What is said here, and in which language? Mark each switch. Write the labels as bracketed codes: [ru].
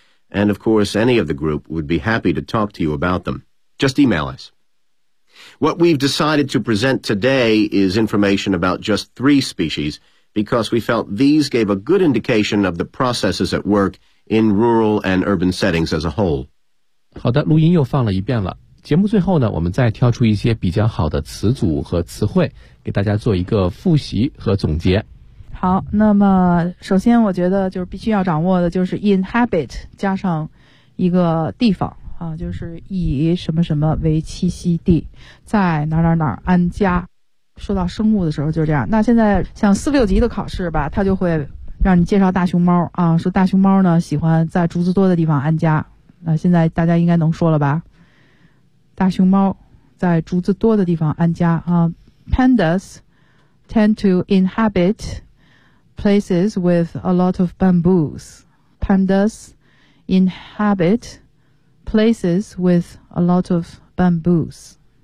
[en] And, of course, any of the group would be happy to talk to you about them. Just email us. What we've decided to present today is information about just three species, because we felt these gave a good indication of the processes at work in rural and urban settings as a whole. [zh] 好的，录音又放了一遍了。节目最后呢，我们再挑出一些比较好的词组和词汇，给大家做一个复习和总结。好，那么首先我觉得就是必须要掌握的就是 inhabit 加上一个地方啊，就是以什么什么为栖息地，在哪哪哪安家。说到生物的时候就是这样。那现在像四六级的考试吧，他就会让你介绍大熊猫啊，说大熊猫呢喜欢在竹子多的地方安家。那现在大家应该能说了吧？大熊猫在竹子多的地方安家啊。 [en] Pandas tend to inhabit places with a lot of bamboos. Pandas inhabit places with a lot of bamboos.